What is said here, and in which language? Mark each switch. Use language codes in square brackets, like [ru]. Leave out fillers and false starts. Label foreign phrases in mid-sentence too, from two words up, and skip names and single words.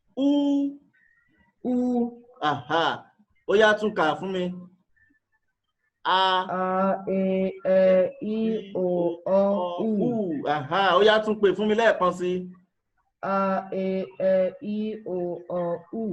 [yo] U. Aha. Ó yá tún kà fún mi. A, E, I, O, U. Aha, ó yá tún pè fún mi lẹ́ẹ̀kan sí. A, E, I, O, U.